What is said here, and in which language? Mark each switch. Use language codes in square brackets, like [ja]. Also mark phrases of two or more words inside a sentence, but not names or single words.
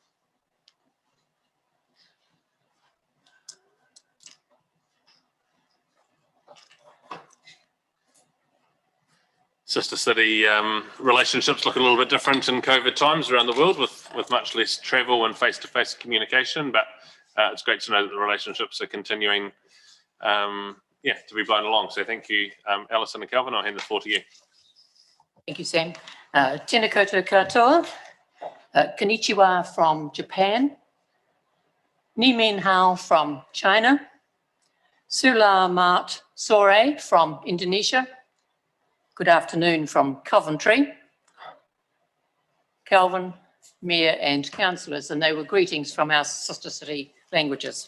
[en] Sister City relationships look a little bit different in COVID times around the world with much less travel and face-to-face communication, but it's great to know that the relationships are continuing to be blown along. So thank you, Alison and Kelvin. I'll hand the floor to you. Thank you, [mi] Sam. Tēnā koutou katoa. [en] Konnichiwa from Japan. [zh] 你们好 [en] from China. [id] Selamat sore [en] from Indonesia. Good afternoon from Coventry. Kelvin, Mayor and councillors, and they were greetings from our sister city languages.